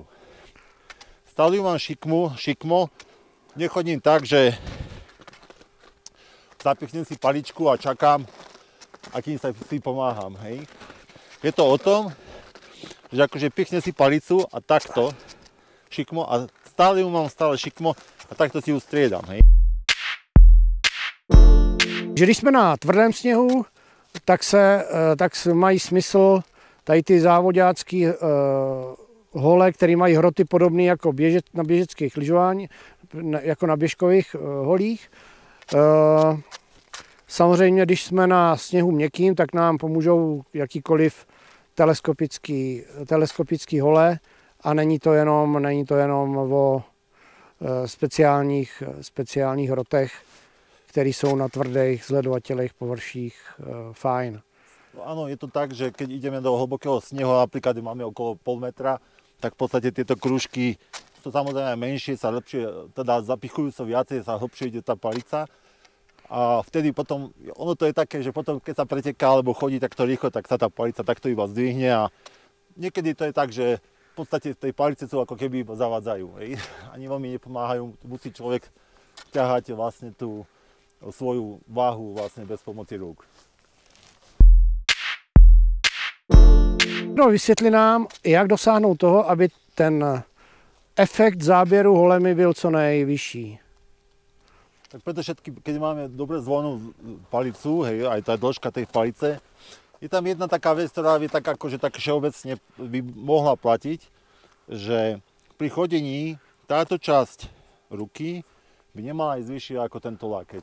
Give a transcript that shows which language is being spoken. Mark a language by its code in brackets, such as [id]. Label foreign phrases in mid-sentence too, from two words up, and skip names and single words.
[sk] Stále mám šikmo, nechodím tak, že zapichnem si paličku a čakám, a kým sa si pomáham, hej. Je to o tom, že akože pichnem si palicu a takto šikmo a stále ju mám šikmo a takto si ju striedam, hej. [cs] Že když jsme na tvrdém sněhu, tak mají smysl tady ty závodácký hole, které mají hroty podobné jako na běžeckých lyžování, jako na běžkových holích. Samozřejmě, když jsme na sněhu měkkým, tak nám pomůžou jakýkoliv teleskopický hole a není to jenom o speciálních hrotech, které jsou na tvrdých, zledovatelných površích fajn. [sk] No áno, je to tak, že keď ideme do hlbokého snehu, napríklad máme okolo pol metra, tak v podstate tieto krúžky sú samozrejme menšie, sa lepšie, teda zapichujú sa viacej, sa hlbšie ide tá palica. A vtedy potom, ono to je také, že potom keď sa preteká alebo chodí takto rýchlo, tak sa tá palica takto iba zdvihne a niekedy to je tak, že v podstate tej palice sú ako keby zavádzajú. Ani veľmi nepomáhajú, musí človek ťahať vlastne tú svoju váhu vlastne bez pomoci rúk. No, [cs] vysvětli nám, jak dosáhnout toho, aby ten efekt záběru holemi byl co nejvyšší. [sk] Tak preto všetky, keď máme dobre zvonú palicu, hej, aj tá dĺžka tej palice, je tam jedna taká vec, ktorá by tak akože tak všeobecne by mohla platiť, že pri chodení táto časť ruky by nemala ísť vyššie ako tento lakeť.